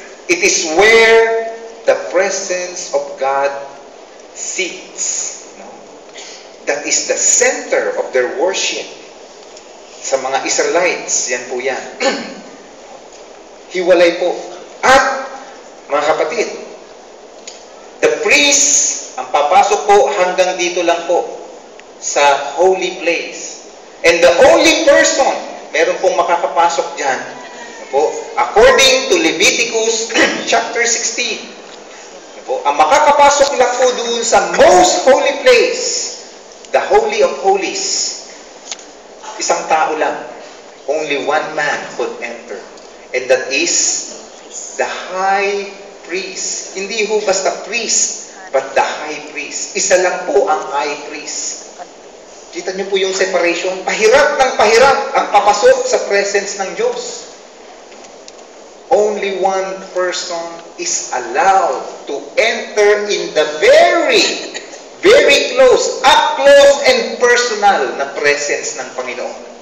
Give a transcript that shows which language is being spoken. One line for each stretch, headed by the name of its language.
English: It is where the presence of God sits. No? That is the center of their worship.
Filipino: Sa mga Israelites, yan po yan. Hiwalay po. At, mga kapatid,
English: the priest,
Filipino: ang papasok po hanggang dito lang po sa holy place.
English: And the only person,
Filipino: meron pong makakapasok dyan, po,
English: according to Leviticus chapter 16,
Filipino: po, ang makakapasok lang po doon sa most holy place,
English: the Holy of Holies,
Filipino: isang tao lang.
English: Only one man could enter. And that is the high priest.
Filipino: Hindi ho basta priest,
English: but the high priest.
Filipino: Isa lang po ang high priest. Kita niyo po yung separation. Pahirap ng pahirap ang papasok sa presence ng Diyos.
English: Only one person is allowed to enter in the very, very close, up close and personal
Filipino: na presence ng Panginoon.